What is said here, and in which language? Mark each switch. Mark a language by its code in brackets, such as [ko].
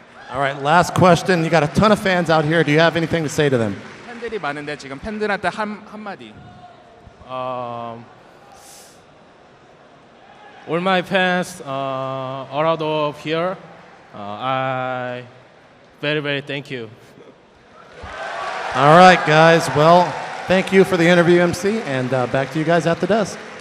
[en] All right, last question. You got a ton of fans out here. Do you have anything to say to them? [ko] 팬들이 많은데 지금 팬들한테 한마디. [en] All my fans around of here, I very thank you. All right, guys. Well, thank you for the interview, MC, and back to you guys at the desk.